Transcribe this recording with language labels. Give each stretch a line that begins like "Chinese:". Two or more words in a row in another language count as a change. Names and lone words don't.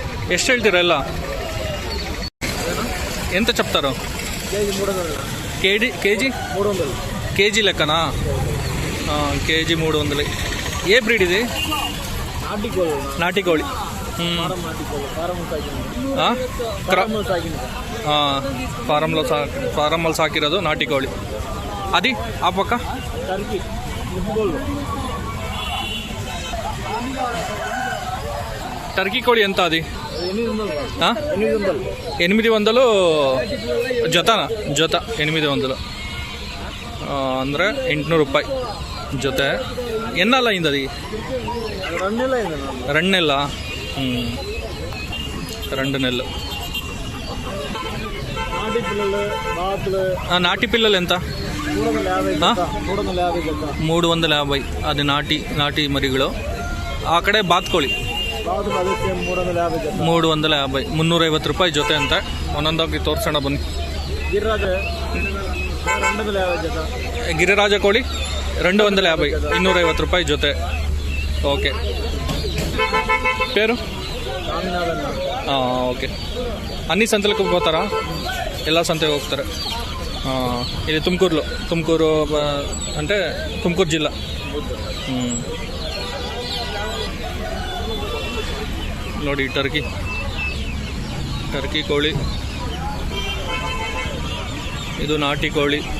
Kannada: ಎಷ್ಟು ಹೇಳ್ತೀರಾ ಎಲ್ಲ?
Telugu: ఎంత చెప్తారు? కేజీ 300. కేజీ లెక్కనా? కేజీ 300. ఏ బ్రీడ్ ఇది? నాటి కోಳಿ.
Kannada: ಫಾರಮಲ್ಲಿ ಸಾಕಿರೋದು ನಾಟಿ ಕೋಳಿ. ಅದು ಆ ಪಕ್ಕ ಟರ್ಕಿ ಕೋಳಿ
Telugu: ఎంత అది?
Kannada: 800 జత 800 ಅಂದರೆ 800 ರೂಪಾಯಿ ಜೊತೆ.
Telugu: ఎన్నాళ్ళు అయింది అది? 2 నెలల. 2 నెలలు. నాటి పిల్లలు ఎంత?
Kannada: 350. అది నాಟಿ ಮರಿಗಳು. ಆ ಕಡೆ ಬಾತ್ಕೋಳಿ 350. 350 ರೂಪಾಯಿ ಜೊತೆ ಅಂತ. ಒಂದೊಂದಾಗಿ ತೋರಿಸೋಣ ಬನ್ನಿ. ಗಿರಿರಾಜ ಕೋಳಿ 250, 250 ರೂಪಾಯಿ ಜೊತೆ.
Telugu: ఓకే. పేరు? ఓకే. అన్ని సంతలకు పోతారా?
Kannada: ಎಲ್ಲ సంతకు ಹೋಗ್ತಾರೆ.
Telugu: ఇది ತುಮಕೂರು అంటే ತುಮಕೂರು జిల్లా.
Kannada: ನೋಡಿ ಟರ್ಕಿ ಕೋಳಿ. ಇದು ನಾಟಿ ಕೋಳಿ.